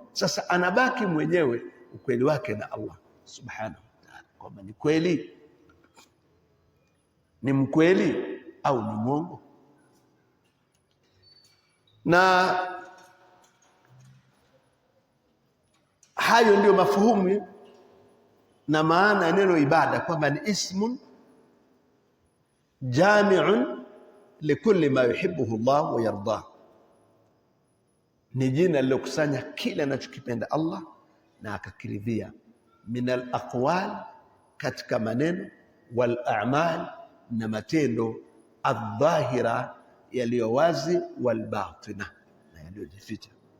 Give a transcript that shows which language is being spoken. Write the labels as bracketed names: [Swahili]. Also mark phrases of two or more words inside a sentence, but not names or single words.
[Swahili] Sasa anabaki mwenyewe ukweli wake na [Arabic] الله سبحانه وتعالى, [Swahili] kwamba ni kweli, ni mkweli au ni mwongo. Na hayo ndio mafuhumu na maana ya neno ibada, kwamba ni [Arabic] اسم جامع لكل ما يحبه الله ويرضاه. [Swahili] Ni jina lilokusanya kila anachokipenda Allah na akakiridhia, [Arabic] من الأقوال, [Swahili] katika maneno, [Arabic] والأعمال, [Swahili] na matendo, adh-dhahira, yaliyo wazi, [Arabic] والباطنة, [Swahili] na yaliyojificha.